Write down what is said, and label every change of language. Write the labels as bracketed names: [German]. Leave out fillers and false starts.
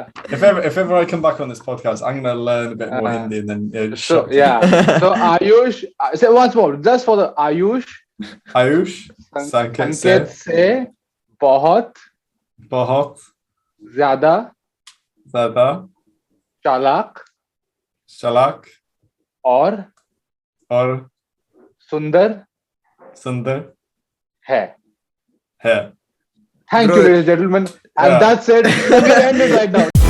[English] If ever I come back on this podcast, I'm going to learn a bit more Hindi and then So Ayush, say once more, just for the Ayush. [Hindi] संकेत से बहुत ज़्यादा चालाक और सुंदर है. [English] Thank you, ladies and gentlemen. And that's it. Let me end it right now.